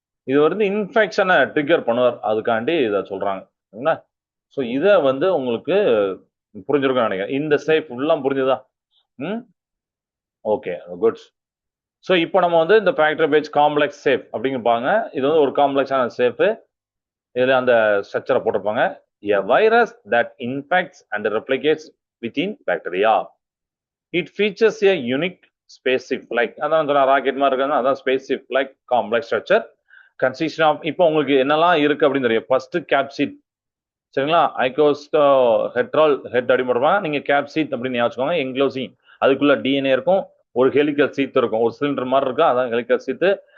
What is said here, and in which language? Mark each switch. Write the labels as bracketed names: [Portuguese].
[Tamil] இது வந்து இன்ஃபெக்ஷனை ட்ரிகர் பண்ணுவார், அதுக்காண்டி இதை சொல்றாங்க. சரிங்களா? ஸோ இதை வந்து உங்களுக்கு புரிஞ்சிருக்கும் நினைக்கிறேன். இந்த சேஃப் ஃபுல்லாக புரிஞ்சுதா? Okay, good. ஸோ இப்போ நம்ம வந்து இந்த பாக்டீரியா பேஜ் காம்ப்ளெக்ஸ் சேஃப் அப்படிங்கிறப்பாங்க. இது வந்து ஒரு காம்ப்ளெக்ஸான சேஃபு. இதில் அந்த ஸ்ட்ரக்சரை போட்டிருப்பாங்க. [English] A virus that infects and replicates within bacteria. It features a unique space-like, [Tamil] அதான் ராக்கெட் மாதிரி இருக்காங்க, [English] அதான் space-like complex structure consisting of, [Tamil] இப்போ உங்களுக்கு என்னெல்லாம் இருக்கு அப்படின்னு தெரியும். First capsid. சரிங்களா? ஐகோஸ்டோ ஹெட்ரால் ஹெட் அப்படி போடுவாங்க. நீங்க கேப்சிட் அப்படின்னு ஞாபகம். என்க்ளோசிங், அதுக்குள்ள டிஎன்ஏ இருக்கும், ஒரு ஹெலிக்கல் சீத் இருக்கும், ஒரு சிலிண்டர் மாதிரி இருக்கு, அதான் ஹெலிக்கல் சீத்து.